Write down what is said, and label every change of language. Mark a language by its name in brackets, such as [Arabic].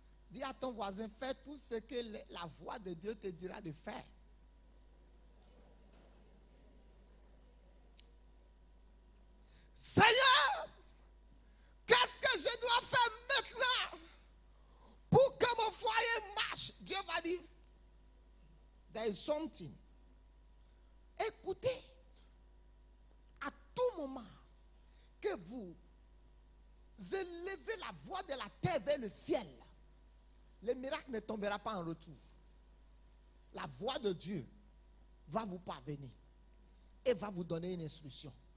[French] Dis à ton voisin, fais tout ce que la voix de Dieu te dira de faire. Seigneur, qu'est-ce que je dois faire maintenant pour que mon foyer marche? Dieu va dire, [English] there is something. [French] Écoutez, à tout moment que vous élevez la voix de la terre vers le ciel, le miracle ne tombera pas en retour. La voix de Dieu va vous parvenir et va vous donner une instruction.